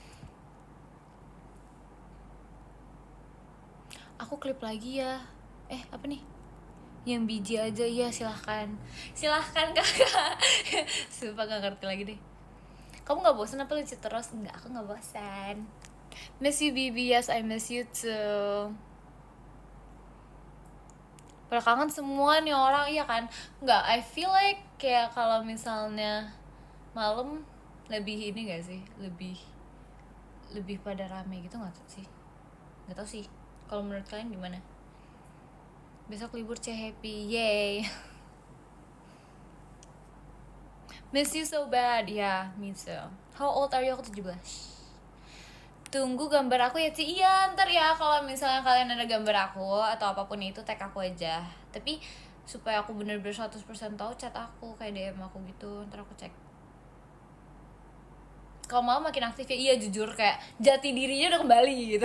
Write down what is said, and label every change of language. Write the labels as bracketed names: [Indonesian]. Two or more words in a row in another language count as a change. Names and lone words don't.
[Indonesian] Aku klip lagi ya. Apa nih? Yang biji aja ya, silahkan kakak. Sumpah gak ngerti lagi deh. Kamu gak bosan apa lucu terus? Enggak, aku gak bosan. [English] Miss you Bibi, yes I miss you too. [Indonesian] Pada kangen semua nih orang, iya kan? Enggak, [English] I feel like [Indonesian] kayak kalau misalnya malam lebih ini gak sih? Lebih pada rame gitu gak sih? Gak tau sih. Kalau menurut kalian gimana? Besok libur happy, yay. [English] Miss you so bad, ya, me too. How old are you? [Indonesian] Aku 17. Tunggu gambar aku ya Ci. Iya, ntar ya kalau misalnya kalian ada gambar aku atau apapun itu, tag aku aja. Tapi supaya aku bener-bener 100% tahu, chat aku, kayak DM aku gitu, ntar aku cek. Kalau mau makin aktif ya, iya jujur kayak jati dirinya udah kembali gitu.